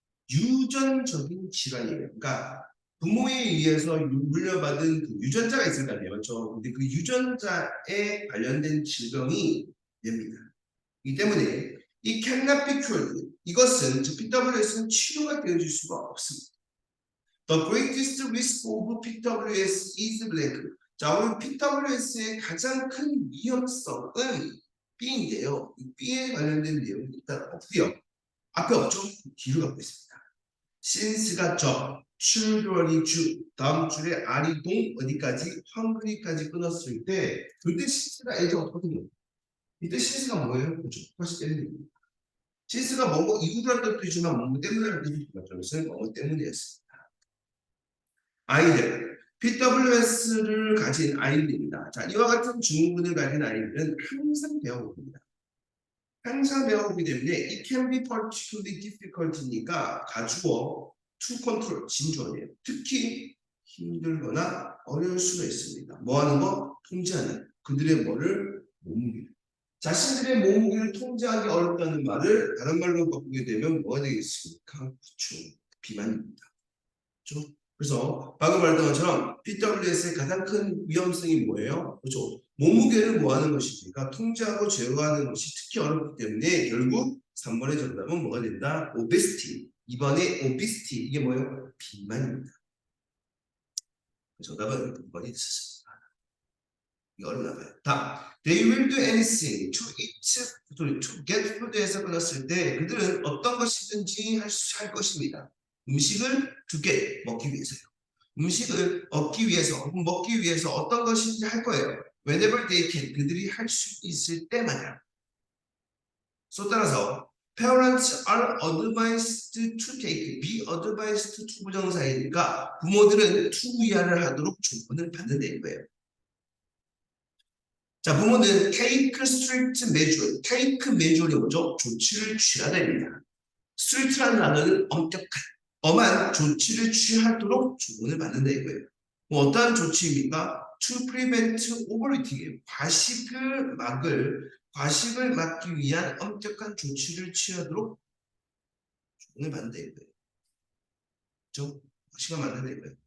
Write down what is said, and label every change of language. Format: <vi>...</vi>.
<ko>유전적인 질환이에요. 그러니까 부모에 의해서 물려받은 그 유전자가 있을 거 아니에요. 그렇죠? 근데 그 유전자에 관련된 질병이 됩니다. 이 때문에 이</ko> <en>cannot be cured.</en> <ko>이것은 즉 PWS는 치료가 되어질 수가 없습니다.</ko> <en>The greatest risk of PWS is blank.</en> <ko>자, 오늘 PWS의 가장 큰 위험성은 B인데요. 이 B에 관련된 내용이 일단 없고요. 앞에 없죠? 뒤로 갖고 있습니다. since가 저, children이 주, 다음 줄에 R이 동, 어디까지? 헝그리까지 끊었을 때 그때 since가 A가 어떻거든요. 이때 since가 뭐예요? 그렇죠. 다시 때문에 since가 뭐고 이유라는 뜻도 있지만 뭐 때문이라는 뜻도 있지만 저것은 뭐 때문이었습니다. 아이들 PWS를 가진 아이들입니다. 자, 이와 같은 증후군을 가진 아이들은 항상 배워봅니다. 항상 배워보기 때문에</ko> <en>it can be particularly difficult</en> <ko>니까 가주어</ko> <en>to control</en> <ko>진주어예요. 특히 힘들거나 어려울 수가 있습니다. 뭐 하는 거? 통제하는 그들의 뭐를 몸무게. 자신들의 몸무게를 통제하기 어렵다는 말을 다른 말로 바꾸게 되면 뭐가 되겠습니까? 그렇죠. 비만입니다. 그렇죠? 그래서 방금 말했던 것처럼 PWS의 가장 큰 위험성이 뭐예요? 그렇죠. 몸무게를 뭐 하는 것입니까? 통제하고 제어하는 것이 특히 어렵기 때문에 결국 3번의 정답은 뭐가 된다? obesity. 2번의 obesity. 이게 뭐예요? 비만입니다. 정답은 2번이 있습니다. 이거 어렵나 봐요. 다음.</ko> <en>They will do anything to eat, to get food에서</en> <ko>끊었을 때 그들은 어떤 것이든지 할 것입니다. 음식을 2개 먹기 위해서요. 음식을 얻기 위해서 혹은 먹기 위해서 어떤 것인지 할 거예요.</ko> <en>Whenever they can,</en> <ko>그들이 할 수 있을 때마다. So 따라서</ko> <en>parents are advised to take, be advised to</en> <ko>부정사이니까 부모들은 투구야를 하도록 조언을 받는다는 거예요. 자, 부모는</ko> <en>take strict measure, take measure</en> <ko>이 뭐죠? 조치를 취하다입니다. strict라는 단어는 엄격한, 엄한 조치를 취하도록 조언을 받는다 이거예요. 뭐 어떠한 조치입니까?</ko> <en>To prevent overeating,</en> <ko>과식을 막기 위한 엄격한 조치를 취하도록 조언을 받는다 이거예요. 그렇죠? 과식을 막는다 이거예요.</ko>